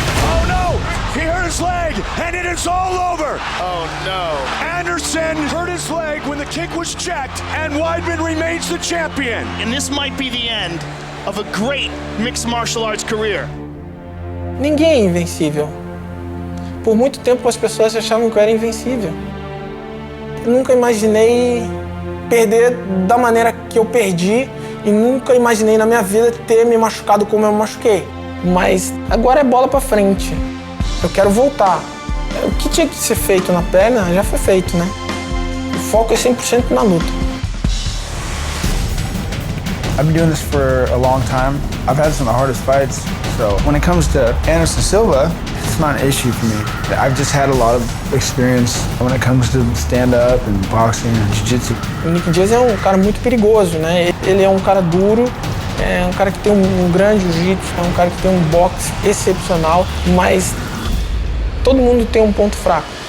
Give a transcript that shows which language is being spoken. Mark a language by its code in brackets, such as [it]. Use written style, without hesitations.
[en] Oh no! He hurt his leg, and it is all over! Oh no. Anderson hurt his leg when the kick was checked, and Weidman remains the champion. And this might be the end of a great mixed martial arts career. [pt] Ninguém é invencível. Por muito tempo as pessoas achavam que eu era invencível. Eu nunca imaginei perder da maneira que eu perdi e nunca imaginei na minha vida ter me machucado como eu me machuquei. Mas agora é bola pra frente. Eu quero voltar. O que tinha que ser feito na perna já foi feito, né? O foco é 100% na luta. [en] I've been doing this for a long time. I've had some of the hardest fights. So when it comes to Anderson Silva, it's not an issue for me. I've just had a lot of experience when it comes to stand-up and boxing and jiu-jitsu. [pt] O Nick Diaz é um cara muito perigoso, né? Ele é um cara duro, é um cara que tem um grande jiu-jitsu, é um cara que tem um boxe excepcional, mas todo mundo tem um ponto fraco.